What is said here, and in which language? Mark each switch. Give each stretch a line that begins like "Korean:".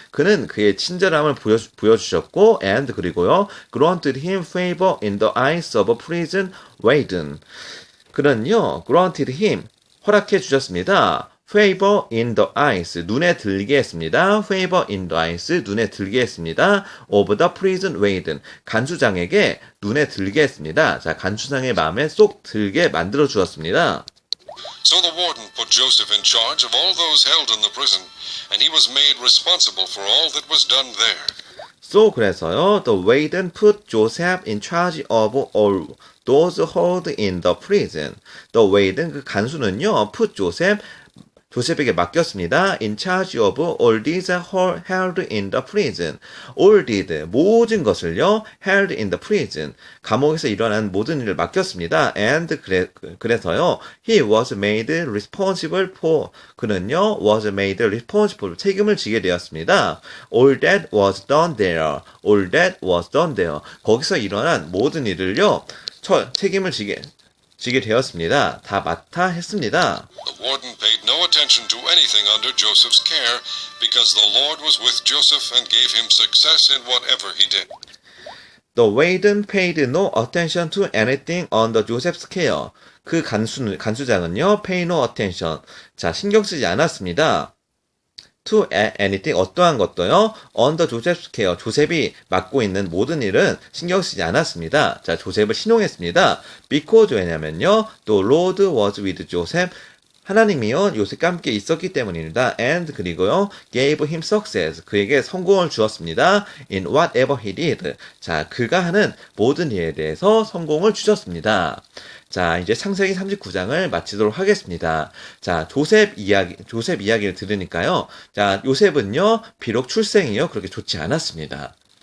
Korean: 그는 그의 친절함을 보여주셨고,
English: and
Korean: 그리고요,
English: granted him favor in the eyes of a prison warden.
Korean: 그는요,
English: granted him,
Korean: 허락해 주셨습니다.
English: favor in the eyes,
Korean: 눈에 들게 했습니다.
English: favor in the eyes, 눈에 들게 했습니다. of the prison warden,
Korean: 간수장에게 눈에 들게 했습니다. 자, 간수장의 마음에 쏙 들게 만들어 주었습니다.
English: So the warden put Joseph in charge of all those held in the prison, and he was made responsible for all that was done there. So
Korean: 그래서요,
English: the warden put Joseph in charge of all those held in the prison. The warden,
Korean: 그 간수는요, put 조셉에게 맡겼습니다.
English: In charge of all these held in the prison. All did,
Korean: 모든 것을요,
English: held in the prison.
Korean: 감옥에서 일어난 모든 일을 맡겼습니다.
English: And
Korean: 그래서요,
English: he was made responsible for.
Korean: 그는요,
English: was made responsible.
Korean: 책임을 지게 되었습니다.
English: All that was done there. All that was done there.
Korean: 거기서 일어난 모든 일을요, 책임을 지게 되었습니다. 다 맡아 했습니다.
English: The warden paid no attention to anything under Joseph's care because the Lord was with Joseph and gave him success in whatever he did. The warden paid no attention to anything under Joseph's care.
Korean: 그 간수장은요,
English: pay no attention.
Korean: 자, 신경 쓰지 않았습니다.
English: To anything,
Korean: 어떠한 것도요,
English: under Joseph's care.
Korean: 조셉이 맡고 있는 모든 일은 신경 쓰지 않았습니다. 자, 조셉을 신용했습니다.
English: Because,
Korean: 왜냐면요,
English: the Lord was with Joseph.
Korean: 하나님이요, 요셉과 함께 있었기 때문입니다.
English: And,
Korean: 그리고요,
English: gave him success.
Korean: 그에게 성공을 주었습니다.
English: In whatever he did.
Korean: 자, 그가 하는 모든 일에 대해서 성공을 주셨습니다. 자, 이제 창세기 39장을 마치도록 하겠습니다. 자, 조셉 이야기를 들으니까요. 자, 요셉은요, 비록 출생이요, 그렇게 좋지 않았습니다.